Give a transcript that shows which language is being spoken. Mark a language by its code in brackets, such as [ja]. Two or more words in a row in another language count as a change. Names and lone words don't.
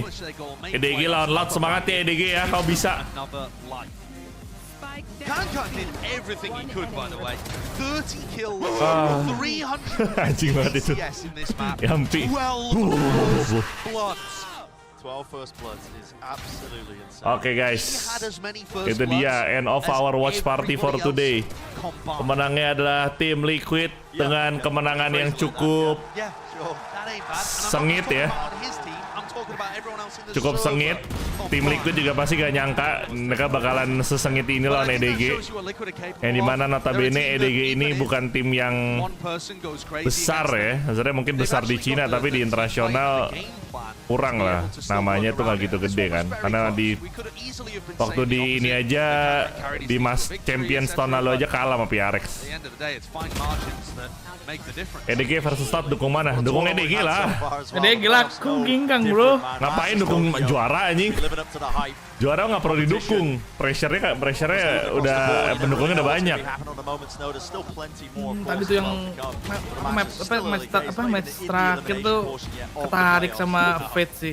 [id] EDG lawan Loud, semangat ya EDG ya, kau bisa. [en] Kankan did everything he could, by the way. 30 kills, 300 [id] anjing banget itu. [en] in this map. [id] Yampi. [en] 12 bloods. 12 first bloods is absolutely insane. [id] Oke guys, itu dia [en] end of our watch party for today. [id] Pemenangnya adalah tim Liquid dengan kemenangan yang cukup sengit ya. Cukup sengit. Tim Liquid juga pasti gak nyangka mereka bakalan sesengit ini lawan EDG. Yang dimana notabene EDG ini bukan tim yang besar ya. Sebenarnya mungkin besar di Cina tapi di internasional kurang lah. Namanya tuh gak gitu gede kan. Karena di waktu di ini aja di Champions tahun lalu aja kalah sama PRX. EDG versus Loud dukung mana? Dukung EDG lah. EDG lah, aku ginggang bro. Ngapain dukung juara anjing? Juara nggak perlu didukung. Pressure-nya udah pendukungnya udah banyak. Tadi tuh yang match terakhir tuh ketarik sama Fate sih.